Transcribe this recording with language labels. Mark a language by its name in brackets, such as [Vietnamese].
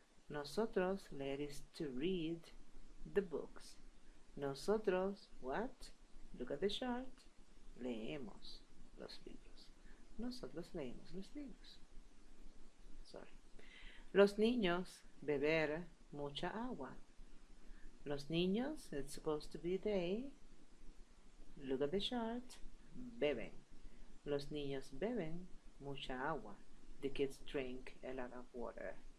[Spanish] Nosotros leer [English] is to read the books. Nosotros, what? Look at the chart. [Spanish] Leemos los libros. Nosotros leemos los libros. [English] Sorry. [Spanish] Los niños beber mucha agua. [English] Los niños, it's supposed to be they. Look at the chart. Beben. [Spanish] Los niños beben mucha agua. [English] The kids drink a lot of water.